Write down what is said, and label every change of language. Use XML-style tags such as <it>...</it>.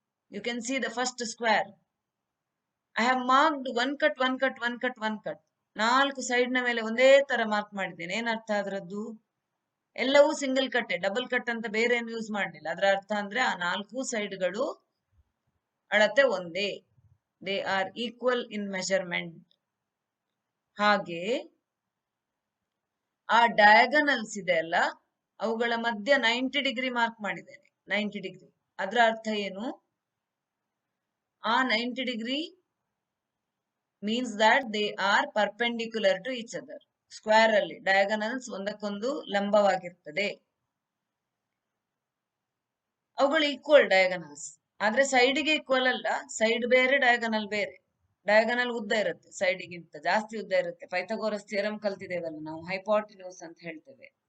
<en>You can see the first square. I have marked one cut, one cut, one cut, one cut.</en> <kn>4 side ನ ಮೇಲೆ ಒಂದೇ ತರ mark ಮಾಡಿದ್ದೇನೆ. ಏನರ್ಥ ಅದರದ್ದು? ಎಲ್ಲವೂ ಸಿಂಗಲ್ ಕಟ್ಟೆ, ಡಬಲ್ ಕಟ್ ಅಂತ ಬೇರೆ ಏನು ಯೂಸ್ ಮಾಡಲಿಲ್ಲ. ಅದರ ಅರ್ಥ ಅಂದ್ರೆ ಆ 4 ಸೈಡ್ಗಳು ಅಳತೆ ಒಂದೇ.</kn> <en>They are equal in measurement.</en> <kn>ಹಾಗೆ ಆ ಡಯಾಗನಲ್ಸ್ ಇದೆ ಅಲ್ಲ, ಅವುಗಳ ಮಧ್ಯ 90 ಡಿಗ್ರಿ ಮಾರ್ಕ್ ಮಾಡಿದ್ದೇನೆ. 90 ಡಿಗ್ರಿ ಅದರ ಅರ್ಥ ಏನು?</kn> <en>ಆ 90 degree means that they are perpendicular to each other.</en> <kn>Square ಅಲ್ಲಿ ಡಯಾಗನಲ್ಸ್ ಒಂದಕ್ಕೊಂದು ಲಂಬವಾಗಿರ್ತದೆ. ಅವುಗಳು ಈಕ್ವಲ್ ಡಯಾಗನಲ್ಸ್, ಆದ್ರೆ ಸೈಡ್ಗೆ ಈಕ್ವಲ್ ಅಲ್ಲ. ಸೈಡ್ ಬೇರೆ, ಡಯಾಗನಲ್ ಬೇರೆ. ಡಯಾಗನಲ್ ಉದ್ದ ಇರುತ್ತೆ, ಸೈಡ್ಗಿಂತ ಜಾಸ್ತಿ ಉದ್ದ ಇರುತ್ತೆ. ಪೈಥಾಗೋರಸ್ ಥಿಯರಂ ಕಲ್ತಿದ್ದೇವಲ್ಲ ನಾವು, ಹೈಪಾಟಿನ್ಯೂಸ್ ಅಂತ ಹೇಳ್ತೇವೆ.</kn>